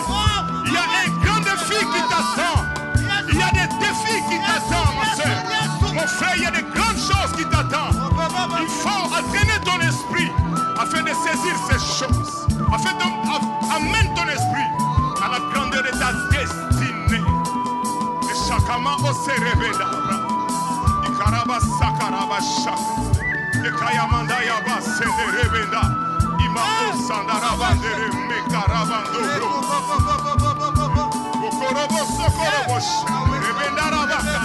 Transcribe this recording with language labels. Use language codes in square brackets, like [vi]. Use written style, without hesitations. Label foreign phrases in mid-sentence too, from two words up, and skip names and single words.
[fr] Il y a un grand défi qui t'attend. Il y a des défis qui t'attendent, ma soeur. Mon frère, il y a de grandes choses qui t'attendent. Il faut entraîner ton esprit afin de saisir ces choses. Afin d'amener ton esprit à la grandeur de ta destinée. Et chacun se révéla. Ikaraba sakaraba shaka. Et kayamanda yaba se révéla. Ima osandarabandere mekarabandoro. Bokorobo sokorobo shaka. Révéla raba